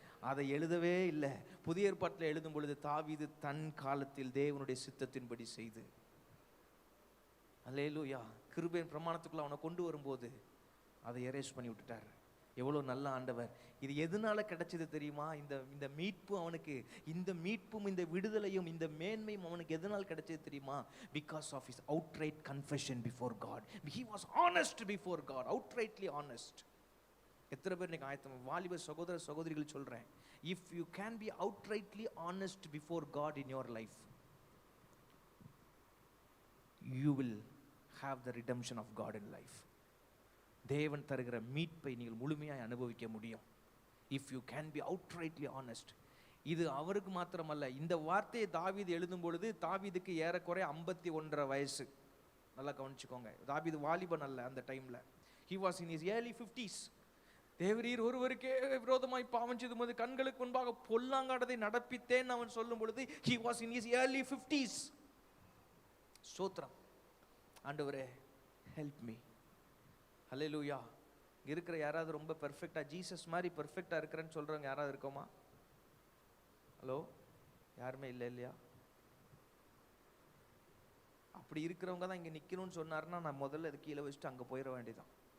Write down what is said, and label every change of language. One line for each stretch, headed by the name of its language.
Tamil: அதை எழுதவே இல்லை. புதிய ஏற்பாட்டில் எழுதும் பொழுது தாவீது தன் காலத்தில் தேவனுடைய சித்தத்தின்படி செய்து, அல்லேலூயா, கிருபையின் பிரமாணத்துக்குள்ள அவனை கொண்டு வரும்போது அதை எரேஸ் பண்ணி விட்டுட்டார். எவ்வளோ நல்ல ஆண்டவர். இது எதனால கிடைச்சது தெரியுமா? இந்த மீட்பு அவனுக்கு, இந்த மீட்பும் இந்த விடுதலையும் இந்த மேன்மையும் அவனுக்கு எதனால் கிடைச்சது தெரியுமா?
English: Because of his outright confession before God. He was honest before God, outrightly honest.
Tamil: எத்தனை பேர் இன்னைக்கு ஆயத்தம்? வாலிப சகோதர சகோதரிகள் சொல்றேன்,
English: If you can be outrightly honest before God in your life, you will have the redemption of God in life.
Tamil: தேவன் தருகிற மீட்பை நீங்கள் முழுமையாய் அனுபவிக்க முடியும்.
English: If you can be outrightly honest.
Tamil: இது அவருக்கு மாத்திரமல்ல, இந்த வார்த்தையை தாவீது எழுதும் பொழுது தாவீதுக்கு ஏறக்குறைய 51 வயசு. நல்லா கவனிச்சுக்கோங்க, தாவீது வாலிபன் அல்ல அந்த டைம்ல.
English: he was in his early 50s.
Tamil: தேவரீர் ஒருவருக்கே விரோதமாய் பாவம் செய்தும் கண்களுக்கு முன்பாக பொல்லாங்கானதை நடப்பித்தேன் அவன் சொல்லும் பொழுது
English: he was in his early 50s.
Tamil: ஸ்தோத்திரம். ஆண்டவரே
English: help me.
Tamil: ஹல்லேலூயா. இருக்கிற யாராவது ரொம்ப பெர்ஃபெக்டா ஜீசஸ் மாதிரி பெர்ஃபெக்டா இருக்கிறேன்னு சொல்றவங்க யாராவது இருக்கோமா? ஹலோ, யாருமே இல்லை இல்லையா? அப்படி இருக்கிறவங்க தான் இங்க நிக்கணும்னு சொன்னாருன்னா நான் முதல்ல இது கீழே வச்சுட்டு அங்க போயிட வேண்டியதான்.